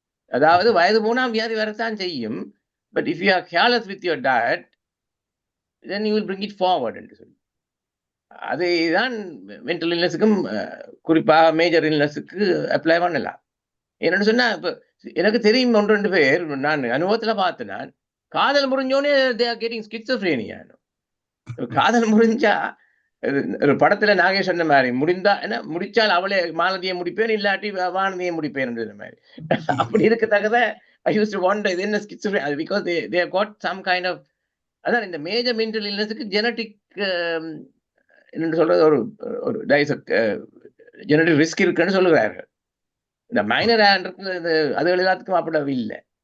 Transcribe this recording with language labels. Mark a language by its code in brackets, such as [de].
[ta] அதாவது வயது போனா வியாதி வரத்தான் செய்யும். [en] but if you are careless with your diet then you will bring it forward [ta] என்று சொல்லி. அதுதான் மென்டல் இல்னஸுக்கும் குறிப்பாக மேஜர் இல்னஸுக்கு அப்ளை பண்ணலாம். என்னன்னு சொன்னா, இப்போ எனக்கு தெரியும் 1-2 பேர் நான் அனுபவத்துல பார்த்தேன். நான் காதல் முறிஞ்சோடனே [en] they are getting schizophrenia. [ta] காதல் முறிஞ்சா ஒரு படத்துல நாகேஷ் சொன்ன மாதிரி முடிச்சால் அவளே மாலதியை முடிப்பேன், இல்லாட்டி வானதியை முடிப்பேன் மாதிரி. அப்படி இருக்கத்தக்கத [en] I used to wonder, [ta] இது என்ன schizophrenia? [en] because they have got some kind of, [ta] அதான் இந்த மேஜர் மென்டல் இல்னஸுக்கு ஜெனட்டிக் என்ன சொல்றது, ஒரு ஜெனட்டிக் ரிஸ்க் இருக்குன்னு சொல்லுகிறார்கள். இந்த மைனர் அது எல்லாத்துக்கும் அப்படி இல்லை.